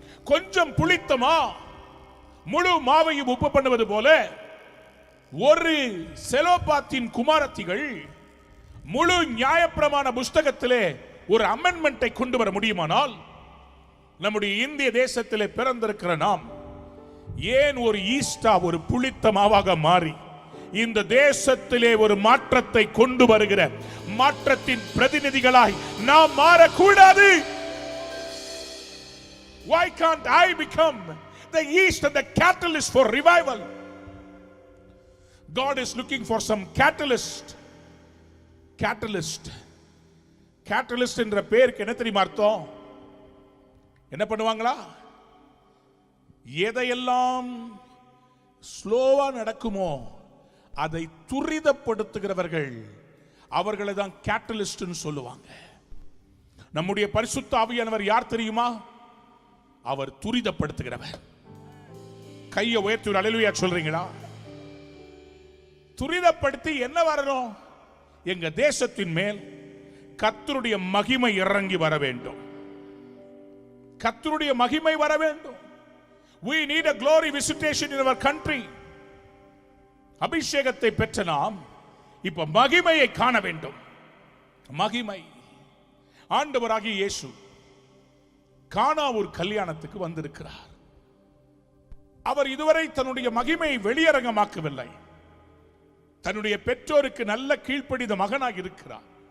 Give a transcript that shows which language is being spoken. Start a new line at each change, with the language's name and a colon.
Tamil: கொஞ்சம் புளித்தமா முழு மாவையும் உப்பு பண்ணுவது போல ஒரு செலோபாத்தின் குமாரத்திகள் முழு நியாயப்பிரமாண புஸ்தகத்திலே ஒரு அமெண்ட்மென்ட்டை கொண்டு வர முடியுமானால், நம்முடைய இந்திய தேசத்திலே பிறந்திருக்கிற நாம் ஏன் ஒரு ஈஸ்டா ஒரு புளித்த மாவாக மாறி இந்த தேசத்திலே ஒரு மாற்றத்தை கொண்டு வருகிற மாற்றத்தின் பிரதிநிதிகளாய் நாம் மாறக்கூடாது?
English: Why can't I become the yeast and the catalyst for revival? God is looking for some catalyst.
Tamil: Catalyst என்ற பெயருக்கு என்ன தெரியுமா அர்த்தம்? என்ன பண்ணுவாங்களா? எதையெல்லாம் ஸ்லோவா நடக்குமோ அதை துரிதப்படுத்துகிறவர்கள் அவர்களை தான் கேட்டலிஸ்ட் சொல்லுவாங்க. நம்முடைய பரிசுத்த ஆவியானவர் யார் தெரியுமா? அவர் துரிதப்படுத்துகிறவர். கையை உயர்த்தி அல்லேலூயா சொல்றீங்களா? துரிதப்படுத்தி என்ன வரணும்? எங்க தேசத்தின் மேல் கர்த்தருடைய மகிமை இறங்கி வர வேண்டும். கர்த்தருடைய மகிமை வர வேண்டும்.
English: We need a glory visitation in our country.
Tamil: அபிஷேகத்தை பெற்ற நாம் இப்ப மகிமையை காண வேண்டும். மகிமை. ஆண்டவராகிய இயேசு கானா ஒரு கல்யாணத்துக்கு வந்திருக்கிறார். அவர் இதுவரை தன்னுடைய மகிமையை வெளியரங்கமாக்கவில்லை. தன்னுடைய பெற்றோருக்கு நல்ல கீழ்ப்படிந்த மகனாக இருக்கிறார்.